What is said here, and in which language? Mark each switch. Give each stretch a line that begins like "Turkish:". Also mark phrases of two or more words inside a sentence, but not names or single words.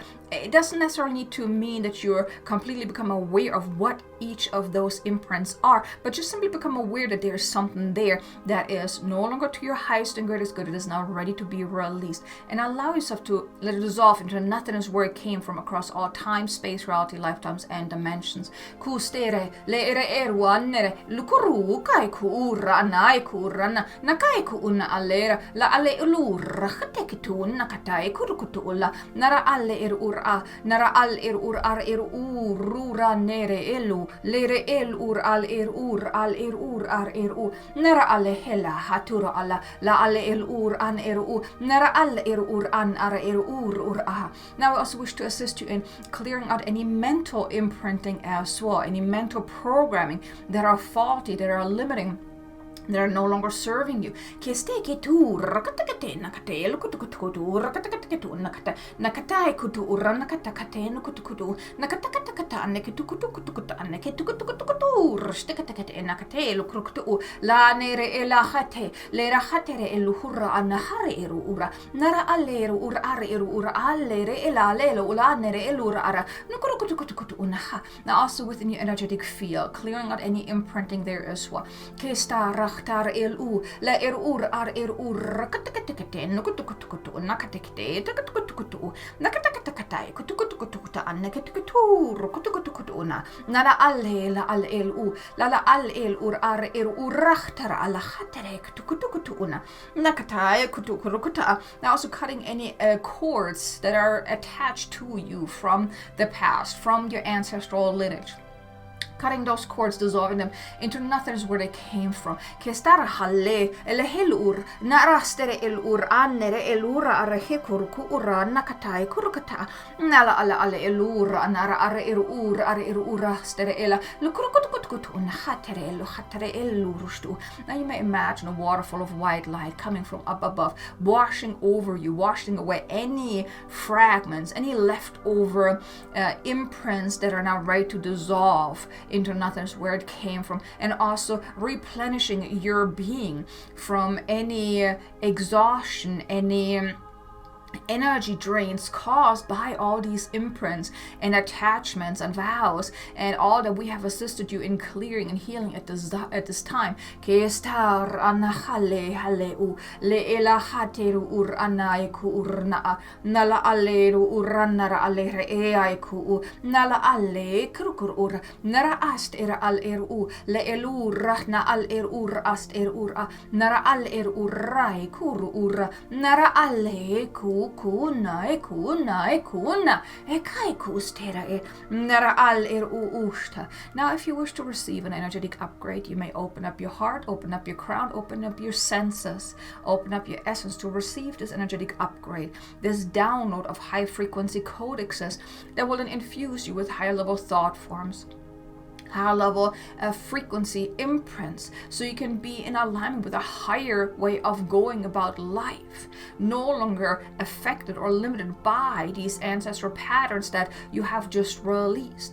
English: It doesn't necessarily need to mean that you're completely become aware of what each of those imprints are, but just simply become aware that there's something there that is no longer to your highest and greatest good. It is now ready to be released, and allow yourself to let it dissolve into nothingness where it came from, across all time, space, reality, lifetimes, and dimensions. Kustere leere erwanere lukuru kai kuura nai kurana nakai kuuna alera la ale ulura khatekitun nakatai kurukutula nara ale ura nara al ur ar urura nere elu lere el ur al ur al ur ar u nara ale hela hatura ala la ale el ur an u nara al ur an ar ur ah. Now I also wish to assist you in clearing out any mental imprinting as well, any mental programming that are faulty, that are limiting, that are no longer serving you. Kesteke tu rakatakate nakate lukutukutu rakatakatu nakata nakatai kutu uranatakate nukutukutu nakatakata neketukutukutu neketukutukutu rashtekate nakate lukrukutu la nere elahate lera hatere eluhura anahare ura nara aleru ura are ura alere elalelo ula nere elura ara nukurukutukutu unaha. Now also within your energetic field, clearing out any imprinting there as well. Kesta tar elu la ur ar ur kataketekete nukutukutukutu nakatekete tukutukutukutu nakatakatai kutukutukutu anneketukutu kutukutukutu na nala alle la al elu la la al ur ar ur rachtara ala khatere kutukutukutu na nakatai kutukurukuta. Now also cutting any cords that are attached to you from the past, from your ancestral lineage. Cutting those cords, dissolving them into nothingness where they came from. Kestara halle elehilur narastere elur annere elura arehikur kuura nakatai kurukata nala ala ala elura nara are irura stere ela lukurukutkutkut unhatere elu hatere elurustu. Now you may imagine a waterfall of white light coming from up above, washing over you, washing away any fragments, any leftover imprints that are now ready to dissolve into nothingness where it came from, and also replenishing your being from any exhaustion, any energy drains caused by all these imprints and attachments and vows and all that we have assisted you in clearing and healing at this time. Kestar anahale haleu le elahateru ur anaiku urna nala aleru uranara alere eaiku nala ale krukur ur nara ast era al eru le elur na al ur ast ur nara al urai kur ur nara ale ku kuna ekai kustera e nara al ushta. Now if you wish to receive an energetic upgrade, you may open up your heart, open up your crown, open up your senses, open up your essence to receive this energetic upgrade, this download of high frequency codexes that will then infuse you with higher level thought forms, higher level frequency imprints, so you can be in alignment with a higher way of going about life, no longer affected or limited by these ancestral patterns that you have just released.